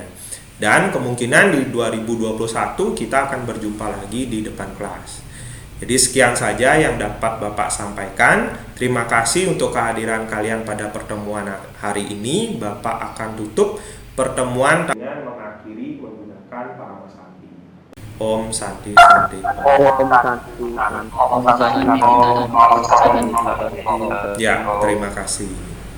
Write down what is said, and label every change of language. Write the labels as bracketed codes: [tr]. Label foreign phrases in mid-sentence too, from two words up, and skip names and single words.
[id] Dan kemungkinan di 2021 kita akan berjumpa lagi di depan kelas. Jadi sekian saja yang dapat Bapak sampaikan. Terima kasih untuk kehadiran kalian pada pertemuan hari ini. Bapak akan tutup pertemuan dengan mengakhiri menggunakan Parama Santi. [sa] Om Santi Santi. Om Santi. Om Santi. [id] Ya, terima kasih.